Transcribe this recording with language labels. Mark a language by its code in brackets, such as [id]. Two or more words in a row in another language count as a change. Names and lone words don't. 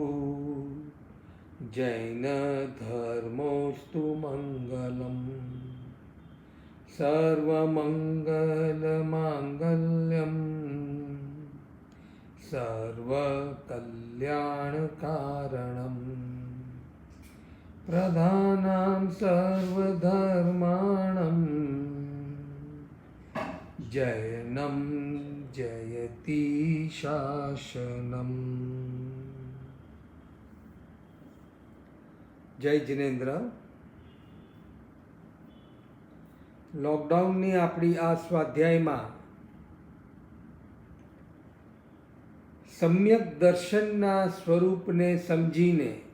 [sa] जैनधर्मोऽस्तु मङ्गलम् सर्वमङ्गलमाङ्गल्यं सर्वकल्याणकारणं प्रधानं सर्वधर्माणं जयनं जयति शासनम्। [gu] જય જિનેન્દ્ર। લોકડાઉનની આપણી આ સ્વાધ્યાયમાં સમ્યક દર્શનના સ્વરૂપને સમજીને